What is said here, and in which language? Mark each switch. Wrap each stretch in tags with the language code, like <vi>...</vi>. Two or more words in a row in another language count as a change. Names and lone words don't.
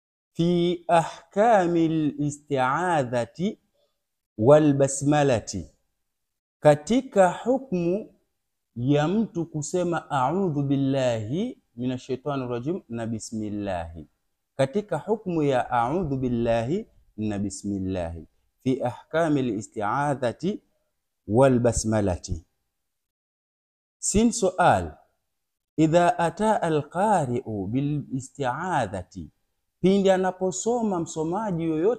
<ar>في أحكام الاستعاذة والبسملة,</ar> <sw>katika hukmu ya mtu kusema</sw> <ar>أعوذ بالله من الشيطان الرجيم na بسم الله,</ar> <sw>katika hukmu ya</sw> <ar>أعوذ بالله na بسم الله في أحكام الاستعاذة والبسملة. س سؤال إذا أتى القارئ بالاستعاذة,</ar> <sw>pindi anaposoma msomaji yoyote</sw>